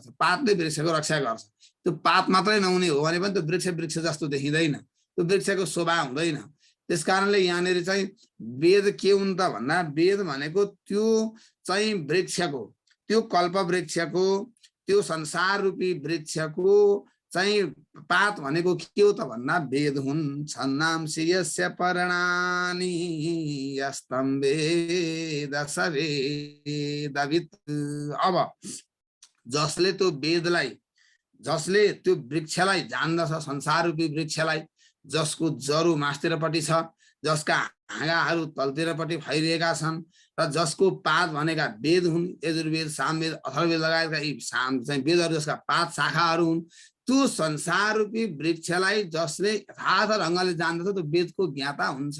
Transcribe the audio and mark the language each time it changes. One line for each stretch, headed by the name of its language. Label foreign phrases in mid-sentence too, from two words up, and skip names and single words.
Nepali: पातले वृक्षको रक्षा गर्छ। त्यो पात मात्रै नहुने हो भने पनि त्यो वृक्ष जस्तो देखिँदैन, त्यो वृक्षको शोभा हुँदैन। त्यसकारणले यहाँनिर चाहिँ वेद के हुन् त भन्दा वेद भनेको त्यो चाहिँ वृक्षको, त्यो कल्प वृक्षको, त्यो संसार रूपी वृक्षको चाहिँ पात भनेको के हो त भन्दा वेद हुन्।
Sanskrit: छन्दांसि यस्य पर्णानि यस्तं वेद स वेदवित्।
Nepali: अब जसले त्यो वेदलाई, जसले त्यो वृक्षलाई जान्दछ, संसार रूपी वृक्षलाई, जसको जरो मास्तिरपट्टि छ, जसका हाँगाहरू तलतिरपट्टि फैलिएका छन् र जसको पात भनेका वेद हुन्, यजुर्वेद, सामवेद, अथर्ववेद लगायतका यी चाहिँ वेदहरू जसका पात शाखाहरू हुन्, त्यो संसार रूपी वृक्षलाई जसले यथार्थ ढङ्गले जान्दछ त्यो वेदको ज्ञाता हुन्छ।